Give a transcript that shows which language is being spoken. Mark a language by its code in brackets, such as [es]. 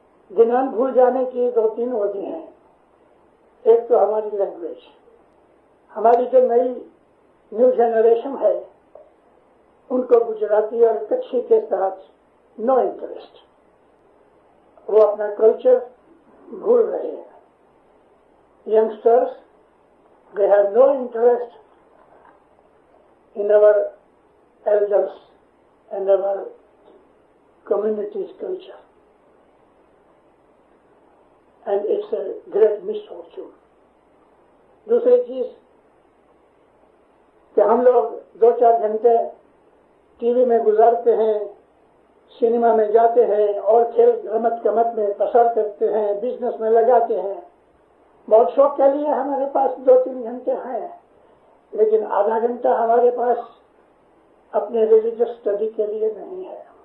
[ur] جنان بھول جانے کی 2-3 وجہ ہیں. ایک تو ہماری لینگویج. ہماری جو نئی نیو جنریشن ہے ان کو گجراتی اور کچھی کے ساتھ نو انٹرسٹ. وہ اپنا کلچر بھول رہے ہیں. [en] Youngsters they have no interest in our elders and our community's culture, and it's a great misfortune. [ur] دوسری چیز کہ ہم لوگ 2-4 گھنٹے ٹی وی میں گزارتے ہیں, سنیما میں جاتے ہیں اور کھیل رمت کمت میں پسر کرتے ہیں, بزنس میں لگاتے ہیں. بہت شوق کے لیے ہمارے پاس 2-3 گھنٹے ہیں, لیکن آدھا گھنٹہ ہمارے پاس اپنے ریلیجس اسٹڈی کے لیے نہیں ہے.